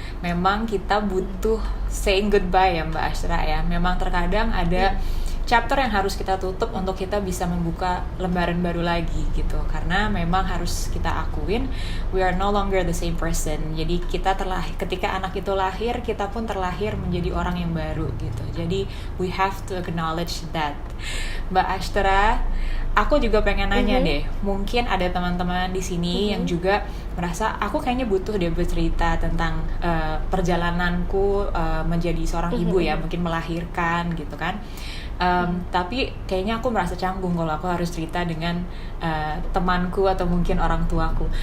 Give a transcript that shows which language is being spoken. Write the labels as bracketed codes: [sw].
[id] Memang kita butuh saying goodbye ya Mbak Ashra ya. Memang terkadang ada chapter yang harus kita tutup untuk kita bisa membuka lembaran baru lagi gitu. Karena memang harus kita akuin, we are no longer the same person. Jadi kita ketika anak itu lahir, kita pun terlahir menjadi orang yang baru gitu. [en] Jadi we have to acknowledge that. [id] Mbak Ashra, aku juga pengen nanya deh. Mungkin ada teman-teman di sini yang juga merasa aku kayaknya butuh deh bercerita tentang perjalananku menjadi seorang ibu ya, mungkin melahirkan gitu kan. Tapi kayaknya aku merasa canggung kalau aku harus cerita dengan temanku atau mungkin orang tuaku.